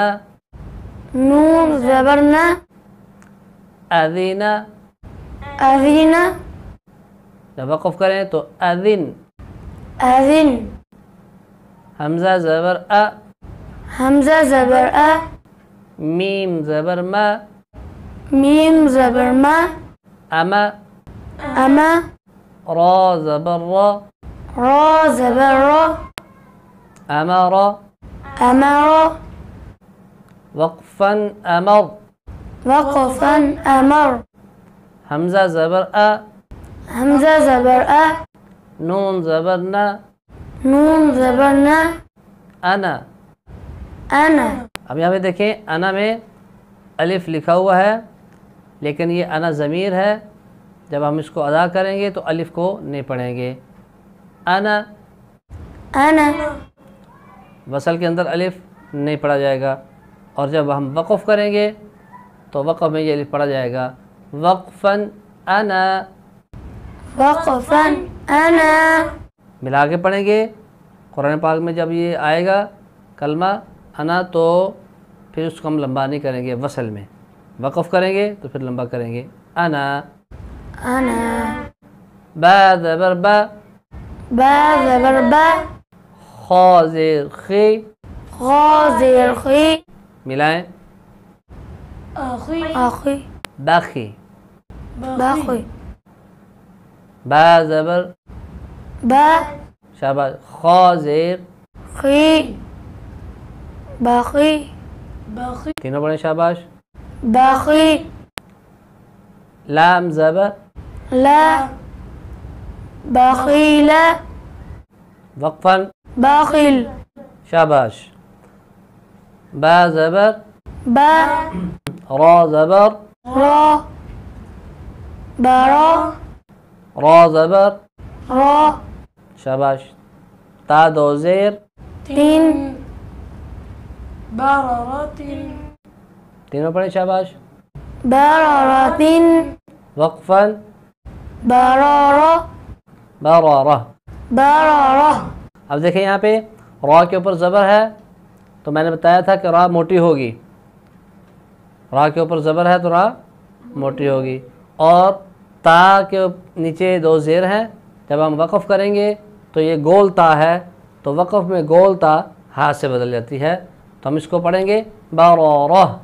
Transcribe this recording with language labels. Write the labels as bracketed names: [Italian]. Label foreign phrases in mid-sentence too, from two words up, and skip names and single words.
[Urdu] نون زبر نا، اذینا۔ اذینا۔ جب وقف کریں تو اذن۔ اذن۔ حمزہ زبر ا، حمزہ زبر ا، میم زبر ما، میم زبر ما، اما، اما، را زبر را، را زبر را، امر، امر، وقفا امر۔ وقفا امر۔ حمزہ زبر ا، حمزہ زبر ا، نون زبر نا، نون زبر نا، انا۔ انا۔ اب یہاں پہ دیکھیں انا میں الف لکھا ہوا ہے، لیکن یہ انا ضمیر ہے، جب ہم اس کو ادا کریں گے تو الف کو نہیں پڑھیں گے۔ انا، انا۔ وصل کے اندر الف نہیں پڑھا جائے گا، اور جب ہم وقف کریں گے تو وقف میں یہ الف پڑھا جائے گا۔ وقفا انا، وقفا انا۔ ملا کے پڑھیں گے۔ قرآن پاک میں جب یہ آئے گا کلمہ انا تو پھر اس کو ہم لمبا نہیں کریں گے، وصل میں وقف کریں گے تو پھر لمبا کریں گے۔ انا، انا۔ با زبر با، با زبر با، خا زیر خی، خا زیر خی، ملائیں، اخی، بخی۔ باخی، با زبر با، شاباش، خا زیر، خی، باخی، تینوں پڑھیں، شاباش۔ باخی، لام زبر، لا، باخیلا، وقفا، باخل، شاباش۔ با زبر با را زبر را برا را زبر را شاباش تا دو زیر تین بررة تینوں پڑھیں شاباش بررة وقفا برارة برارہ برارة اب دیکھیں یہاں پہ را کے اوپر زبر ہے تو میں نے بتایا تھا کہ را موٹی ہوگی را کے اوپر زبر ہے تو را موٹی ہوگی اور تا کے نیچے دو زیر ہیں جب ہم وقف کریں گے تو یہ گول تا ہے تو وقف میں گول تا ہاتھ سے بدل جاتی ہے تو ہم اس کو پڑھیں گے برارہ